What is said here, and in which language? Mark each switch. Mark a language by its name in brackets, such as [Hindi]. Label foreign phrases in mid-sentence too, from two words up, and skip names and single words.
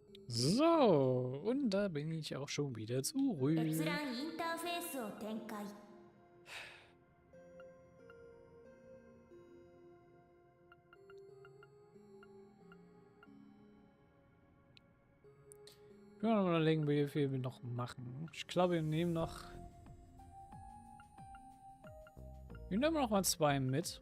[German] So, und da bin ich auch schon wieder zurück. [Japanese] 閲覧インターフェースを展開 [German] Ich will noch mal überlegen, wie viel wir noch machen. Ich glaube, wir nehmen noch... Wir nehmen noch mal 2 mit.